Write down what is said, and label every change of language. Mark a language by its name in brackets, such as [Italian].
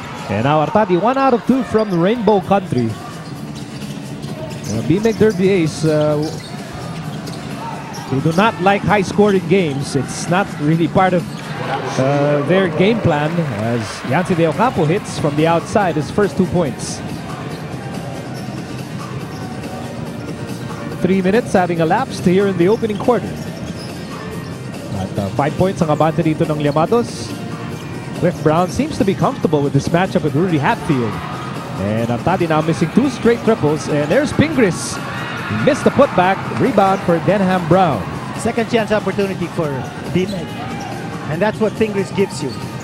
[English] And now Artadi, 1 out of 2 from the Rainbow Country. BMEG Derby Ace, they do not like high-scoring games. It's not really part of their game plan, as Yancy De Ocampo hits from the outside his first 2 points. 3 minutes having elapsed here in the opening quarter. [Filipino] At 5 points ang abante dito ng Llamados. [English] Cliff Brown seems to be comfortable with this matchup with Rudy Hatfield. And Artadi now missing 2 straight triples. And there's Pingris. He missed the putback. Rebound for Denham Brown. Second chance opportunity for BMEG. And that's what Pingris gives you.